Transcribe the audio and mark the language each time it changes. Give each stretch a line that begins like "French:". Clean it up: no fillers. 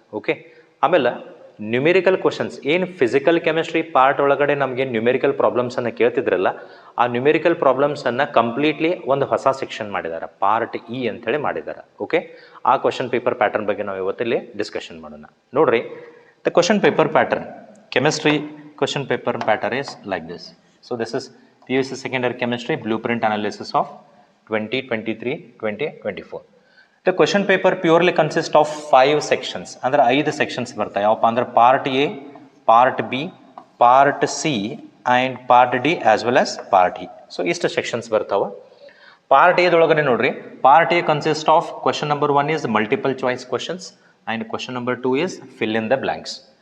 Kannada: Okay, ಆಮೇಲೆ numerical questions ಏನು physical chemistry part ಒಳಗಡೆ ನಮಗೆ ನ್ಯೂಮೆರಿಕಲ್ ಪ್ರಾಬ್ಲಮ್ಸನ್ನು ಕೇಳ್ತಿದ್ರಲ್ಲ, ಆ ನ್ಯೂಮೆರಿಕಲ್ ಪ್ರಾಬ್ಲಮ್ಸನ್ನು ಕಂಪ್ಲೀಟ್ಲಿ ಒಂದು ಹೊಸ ಸೆಕ್ಷನ್ ಮಾಡಿದ್ದಾರೆ, ಪಾರ್ಟ್ ಇ ಅಂಥೇಳಿ ಮಾಡಿದ್ದಾರೆ. ಓಕೆ, ಆ ಕ್ವಶನ್ ಪೇಪರ್ ಪ್ಯಾಟರ್ನ್ ಬಗ್ಗೆ ನಾವು ಇವತ್ತಿಲ್ಲಿ ಡಿಸ್ಕಷನ್ ಮಾಡೋಣ.
English: ನೋಡ್ರಿ, the question paper pattern, chemistry question paper pattern is like this. So this is PUC second year chemistry blueprint analysis of 2023-2024. The question paper purely consists of 5 sections.
Kannada: ಅಂದ್ರೆ 5 sections ಬರ್ತಾವೆ. ಯಾವಪ್ಪ ಅಂದ್ರೆ
English: Part A, part B, part C and part D as well as part E.
Kannada: So ಇಷ್ಟು sections ಬರ್ತಾವೆ.
English: Part ಎದೊಳಗಡೆ ನೋಡ್ರಿ, part A consist of question number 1 is multiple choice questions and question number 2 is fill in the blanks.